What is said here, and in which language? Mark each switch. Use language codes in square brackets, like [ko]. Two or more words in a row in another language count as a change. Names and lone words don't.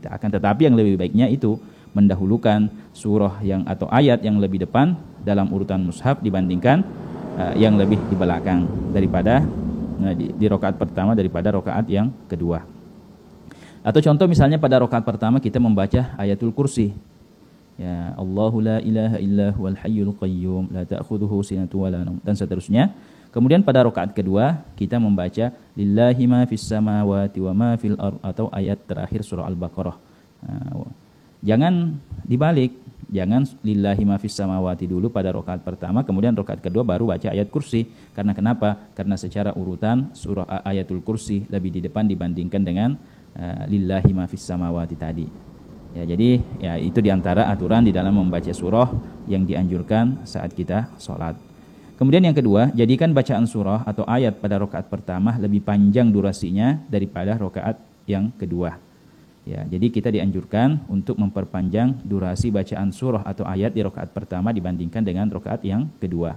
[id] Akan tetapi yang lebih baiknya itu mendahulukan surah yang atau ayat yang lebih depan dalam urutan mushaf dibandingkan yang lebih di belakang daripada di rakaat pertama daripada rakaat yang kedua. Atau contoh misalnya pada rakaat pertama kita membaca ayatul kursi. Ya, [ar] الله لا إله إلا هو الحي القيوم لا تأخذه سنة ولا نوم, [id] dan seterusnya. Kemudian pada rakaat kedua kita membaca [ar] لله ما في السماوات وما في الأرض [id] atau ayat terakhir surah Al-Baqarah. Jangan dibalik, jangan [ar] لله ما في السماوات [id] dulu pada rakaat pertama kemudian rakaat kedua baru baca ayat kursi. Karena kenapa? Karena secara urutan surah ayatul kursi lebih di depan dibandingkan dengan [ar] لله ما في السماوات [id] tadi. Ya, jadi ya itu diantara aturan di dalam membaca surah yang dianjurkan saat kita sholat. Kemudian yang kedua, jadikan bacaan surah atau ayat pada rakaat pertama lebih panjang durasinya daripada rakaat yang kedua. Ya, jadi kita dianjurkan untuk memperpanjang durasi bacaan surah atau ayat di rakaat pertama dibandingkan dengan rakaat yang kedua.